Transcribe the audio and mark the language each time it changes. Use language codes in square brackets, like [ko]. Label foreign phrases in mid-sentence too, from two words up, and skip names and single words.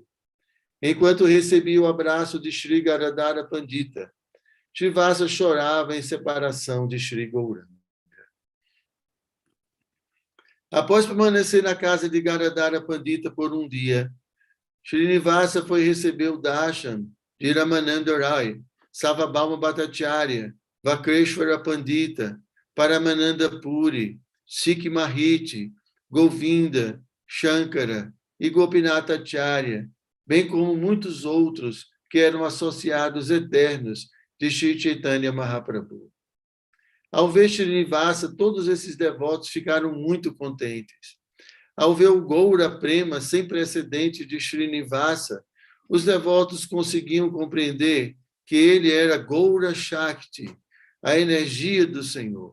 [pt] Enquanto recebia o abraço de Sri Gadadhara Pandita, Srinivasa chorava em separação de Sri Gauranga. Após permanecer na casa de Gadadhara Pandita por um dia, Srinivasa foi receber o darshan de Ramananda Rai, Sarvabhauma Bhattacharya, Vakreshwara Pandita, Paramananda Puri, Sikh Mahiti, Govinda, Shankara e Gopinath Acharya, bem como muitos outros que eram associados eternos de Sri Chaitanya Mahaprabhu. Ao ver Srinivasa, todos esses devotos ficaram muito contentes. Ao ver o Goura Prema sem precedente de Srinivasa, os devotos conseguiam compreender que ele era Goura Shakti, a energia do Senhor.